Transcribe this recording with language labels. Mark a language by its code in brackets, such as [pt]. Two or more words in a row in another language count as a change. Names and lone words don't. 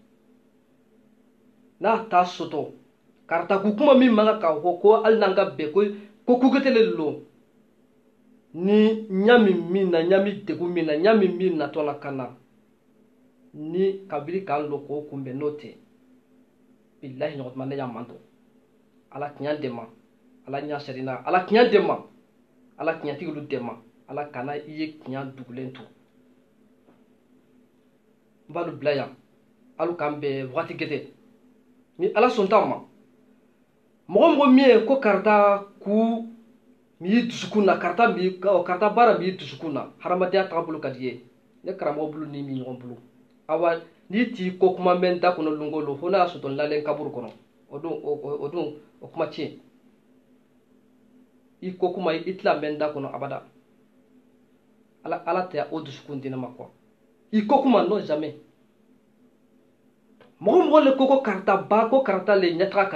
[bm] n'a t'a sɔtɔ karitaku kuma min man kan k'a fɔ ko hali n'an ka bɛn ko kuketele don ni ɲami min na ɲami degun min na ɲami min natɔ la ka na ni kabiri k'an lɔ k'o kunbɛn n'o tɛ bilahi ɲɔgɔn tuma ne y'a man dɔn ala tiɲɛ dɛmɛ ala ɲɛ sɛrina ala tiɲɛ dɛmɛ ala tiɲɛtigilu dɛmɛ ala kana i ye tiɲɛ dugulen to n b'alu bila yan alu k'an bɛn wagati gɛtɛ ni ala sɔn t'a ma mɔgɔ min ye ko karita ku mi y'i dusukun na karita baara mi y'i dusukun na hadamadenya tagabolo ka di ye ne karamɔgɔ bolo ni mi ɲɔgɔn bolo awa n'i t'i ko kuma mɛn da kɔnɔ lungo lo fo n'a y'a sɔrɔ lalen kaburu kɔnɔ o don o kuma tiɲɛ i ko kuma i tila mɛn da kɔnɔ abada ala tɛ o dusukun di ne ma quoi i ko kuma [fr] non jamais [bm] mɔgɔ le ko karita le ɲɛtaga ka